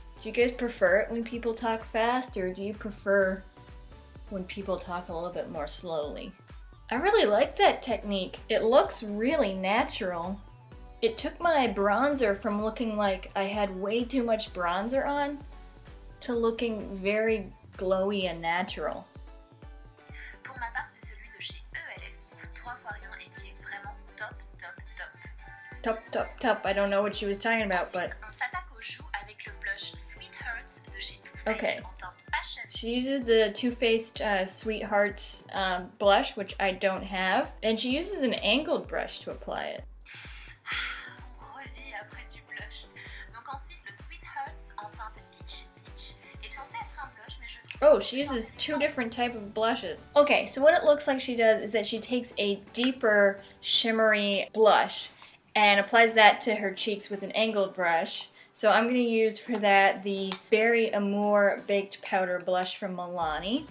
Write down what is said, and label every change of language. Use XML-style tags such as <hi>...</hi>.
<en>Do you guys prefer it when people talk fast, or do you prefer when people talk a little bit more slowly? I really like that technique. It looks really natural. It took my bronzer from looking like I had way too much bronzer on to looking very glowy and natural.</en> <fr>Pour ma part, c'est celui de chez ELF qui coûte 3 fois rien et qui est vraiment top, top, top. Top, top, top.</fr> <en>I don't know what she was talking about, but...</en> <fr>On s'attaque aux joues avec le blush Sweethearts de chez Too Faced</fr> <en>Okay.</en> <fr>en teinte Passion.</fr> <en>She uses the Too Faced Sweethearts blush, which I don't have, and she uses an angled brush to apply it.</en> <fr>On revit après du blush. Donc ensuite, le Sweethearts en teinte Peach Peach est censé être un blush, mais je trouve...</fr> <en>Oh, she uses 2 different type of blushes. Okay, so what it looks like she does is that she takes a deeper shimmery blush and applies that to her cheeks with an angled brush. So I'm going to use for that the Berry Amour Baked Powder Blush from Milani.</en>